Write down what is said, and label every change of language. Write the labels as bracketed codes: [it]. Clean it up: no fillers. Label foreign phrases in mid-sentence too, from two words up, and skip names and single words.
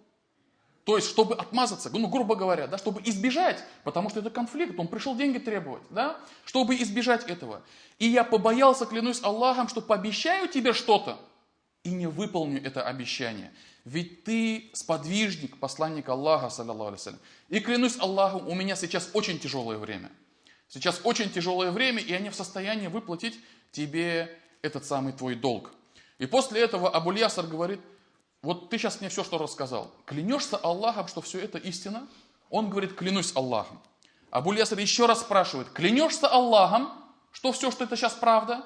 [ru] То есть, чтобы отмазаться, ну, грубо говоря, да, чтобы избежать, потому что это конфликт, он пришел деньги требовать, да, чтобы избежать этого. И я побоялся, клянусь Аллахом, что пообещаю тебе что-то и не выполню это обещание. Ведь ты сподвижник, посланник Аллаха, [ar] صلى الله عليه وسلم. [ru] И клянусь Аллахом, у меня сейчас очень тяжелое время. Сейчас очень тяжелое время, и я не в состоянии выплатить тебе этот самый твой долг. И после этого Абуль-Яср говорит: вот ты сейчас мне все, что рассказал, клянешься Аллахом, что все это истина? Он говорит: клянусь Аллахом. Абуль-Яср еще раз спрашивает: клянешься Аллахом, что все, что это сейчас правда?